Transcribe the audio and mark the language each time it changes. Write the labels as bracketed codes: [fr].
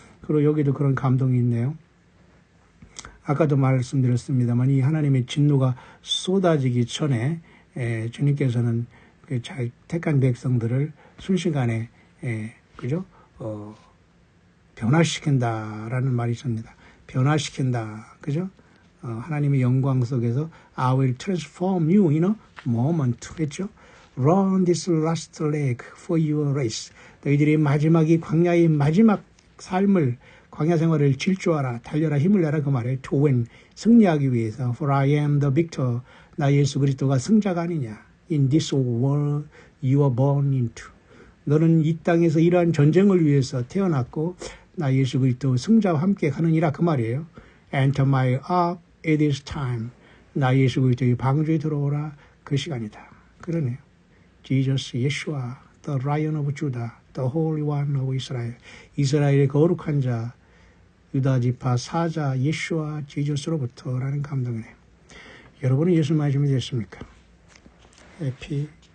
[ko] 그리고 여기도 그런 감동이 있네요. 아까도 말씀드렸습니다만 이 하나님의 진노가 쏟아지기 전에 주님께서는 그 잘 택한 백성들을 순식간에 그죠? 변화시킨다라는 말이 있습니다. 변화시킨다. 그죠? 하나님의 영광 속에서 [en] I will transform you in a moment 했죠. Run this last leg for your race. [ko] 너희들이 마지막이 광야의 마지막 삶을 광야 생활을 질주하라. 달려라. 힘을 내라. 그 말에 [en] to win. [ko] 승리하기 위해서 [en] For I am the victor. [ko] 나 예수 그리스도가 승자가 아니냐. [en] In this world you are born into. [ko] 너는 이 땅에서 이러한 전쟁을 위해서 태어났고 나 예수 그리스도 승자와 함께 가느니라 그 말이에요. [en] Enter my ark at this time. [ko] 나 예수 그리스도의 방주에 들어오라. 그 시간이다. 그러네요. [en] Jesus, Yeshua, the Lion of Judah, the Holy One of Israel. [ko] 이스라엘의 거룩한 자, 유다 지파 사자 예수와 지저스로부터라는 감동이네요. 여러분은 예수 맞으면 됐습니까? 해피